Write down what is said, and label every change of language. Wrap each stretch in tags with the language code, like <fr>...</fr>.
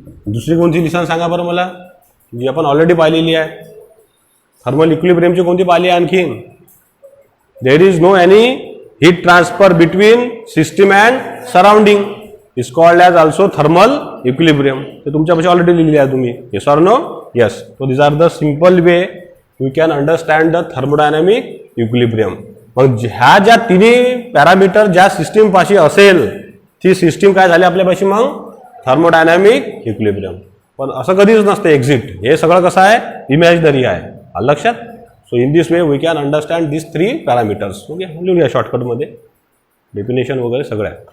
<mr>दुसरी कोणती लिहिसान सांगा बरं मला जी आपण ऑलरेडी पाहिलेली आहे. थर्मल इक्विलिब्रियमची कोणती पाहिली आणखी.</mr> <en>There is no any heat transfer between system and surrounding is called as also thermal equilibrium.</en> <mr>ते तुमच्यापाशी ऑलरेडी लिहिली आहे तुम्ही.</mr> <en>Yes or no? Yes. So these are the simple way we can understand the thermodynamic equilibrium.</en> <mr>मग ह्या ज्या तिन्ही parameter ज्या सिस्टीम पाशी असेल ती सिस्टीम काय झाली आपल्यापाशी मग थर्मोडायनामिक इक्विलिब्रियम. पण असं कधीच नसते एक्झिट. हे सगळं कसं आहे इमॅजिनरी आहे. आलं लक्षात.</mr> <en>So in this way we can understand this 3 parameters. Okay</en> <mr>लिहूया शॉर्टकटमध्ये डेफिनेशन वगैरे सगळ्या.</mr>